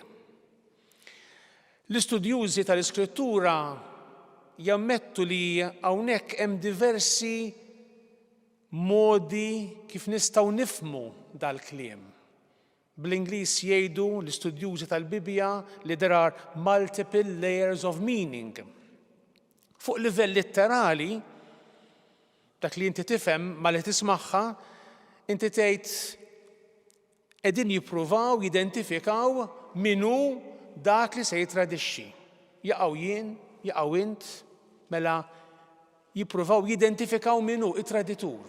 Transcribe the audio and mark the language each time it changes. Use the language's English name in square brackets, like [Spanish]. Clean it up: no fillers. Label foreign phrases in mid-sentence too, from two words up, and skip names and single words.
[Maltese] L-istudjużi tal-Iskrittura jammettu li hawnhekk hemm diversi modi kif nistgħu nifhmu dal-kliem. Bl-Ingliż jgħidu l-istudjużi tal-Bibja li [English] there are multiple layers of meaning. [Maltese] Fuq livell litterali, dak li inti tifhem ma li tismagħha, inti tgħid qegħdin jippruvaw jidentifikaw minhu dak li se jitradixxi. Jaqgħu jien, jaqgħu int, mela jippruvaw jidentifikaw minhu it-traditur.